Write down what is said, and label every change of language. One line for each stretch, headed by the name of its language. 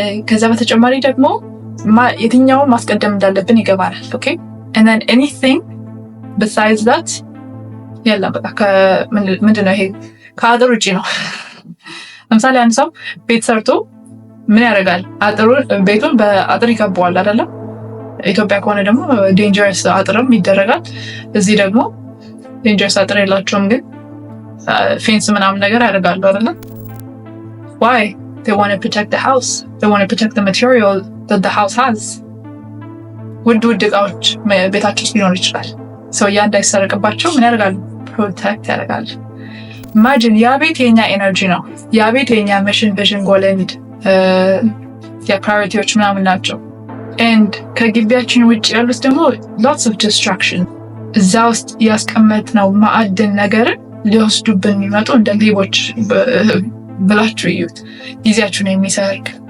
Amharic: ከዛ በተጨማሪ ደግሞ የትኛውን ማስቀደም እንዳለብን ይገባናል። ኦኬ
English: and then anything besides that
Amharic: የለም በቃ ምንድነው ይሄ ከአጥር ውጪ ነው። ለምሳሌ አንድ ሰው ቤት ሰርቶ ምን ያደርጋል? ቤቱን በአጥር ይከበዋል አይደለም? ኢትዮጵያ ከሆነ ደግሞ ዴንጀረስ አጥርም ይደረጋል። እዚህ ደግሞ ዴንጀረስ አጥር የላቸውም፣ ግን ፌንስ ምናምን ነገር ያደርጋሉ አይደለም?
English: why they want to protect the house, they want to protect the material that the house has.
Amharic: ውድ እቃዎች ቤታቸው ውስጥ ሊኖር ይችላል። ሰው ያ እንዳይሰረቅባቸው ምን ያደርጋሉ? ፕሮቴክት ያደርጋሉ። ኢማጂን ያ ቤት የኛ ኤነርጂ ነው። ያ ቤት የኛ ሚሽን ቪዥን ጎል ኤንድ የፕራዮሪቲዎች ምናምን ናቸው። ኤንድ ከግቢያችን ውጭ ያሉት ደግሞ
English: ሎትስ ኦፍ ዲስትራክሽን
Amharic: እዛ ውስጥ ያስቀመጥነው ማዕድን ነገርን ሊወስዱብን የሚመጡ እንደ ሌቦች ብላችሁ እዩት። ጊዜያችሁን የሚሰርቅ